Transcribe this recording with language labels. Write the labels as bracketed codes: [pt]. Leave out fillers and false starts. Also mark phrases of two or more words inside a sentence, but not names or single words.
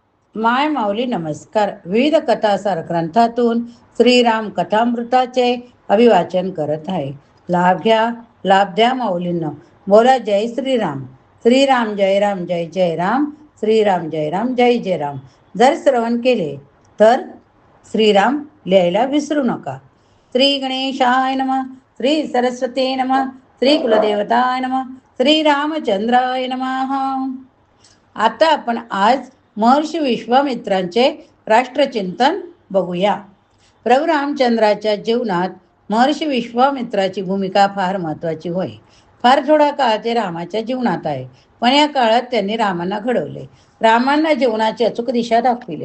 [mr] माय माऊली नमस्कार. विविध कथासार ग्रंथातून श्रीराम कथामृताचे अभिवाचन करत आहे. लाभ घ्या, लाभ द्या माऊलींना. [sa] बोला जय श्रीराम. श्रीराम जय राम जय जय राम. श्रीराम जय राम जय जय राम. [mr] जर श्रवण केले तर श्रीराम लिहायला विसरू नका. [sa] श्री गणेशाय नमः. श्री सरस्वती नमः. श्री कुलदेवताय नमः. श्री रामचंद्राय नमः. [mr] आता आपण आज महर्षी विश्वामित्रांचे राष्ट्रचिंतन बघूया. प्रभू रामचंद्राच्या जीवनात महर्षी विश्वामित्राची भूमिका फार महत्त्वाची होय. फार थोडा काळ ते रामाच्या जीवनात आहे, पण या काळात त्यांनी रामांना घडवले, रामांना जीवनाची अचूक दिशा दाखविले.